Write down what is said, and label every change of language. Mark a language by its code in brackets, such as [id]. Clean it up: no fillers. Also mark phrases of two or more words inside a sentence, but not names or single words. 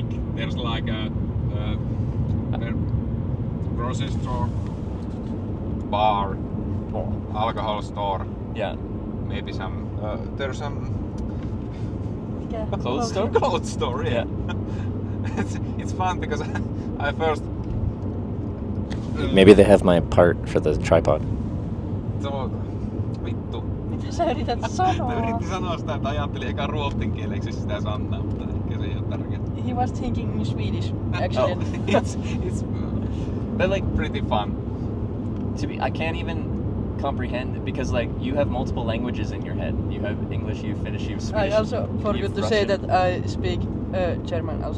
[en] There's like a grocery store, bar, alcohol store. Yeah. Maybe some. There's some. Clothes store? Clothes store, yeah. It's fun because I first. Maybe they have my part for the tripod. [fi] Vittu. Mitä sä yrität sanoa? Mä yritin sanoa sitä, että ajattelin eka ruotsin kieleksi sitä sanaa, mutta ehkä se ei ole tärkeää. [en] He was thinking in Swedish, actually. It's but like pretty fun. I can't even comprehend it because like you have multiple languages in your head. You have English, you have Finnish, you have Swedish. I also forgot to say that I speak German also.